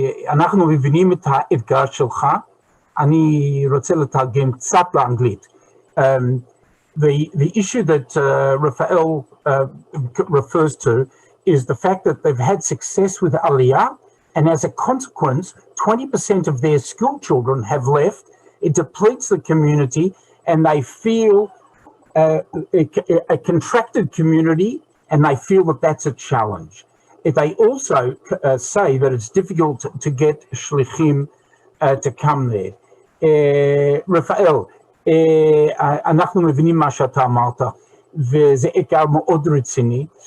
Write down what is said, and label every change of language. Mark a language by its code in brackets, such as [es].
[he] אנחנו מבינים את האתגר שלך, אני רוצה לתרגם קצת לאנגלית. [en] The issue that Rafael refers to is the fact that they've had success with Aliyah, and as a consequence, 20% of their school children have left. It depletes the community, and they feel a contracted community, and they feel that that's a challenge. They also say that it's difficult to get shlichim to come there. [he] Rafael, אנחנו מבינים מה שאתה אמרת, וזה אתגר מאוד רציני.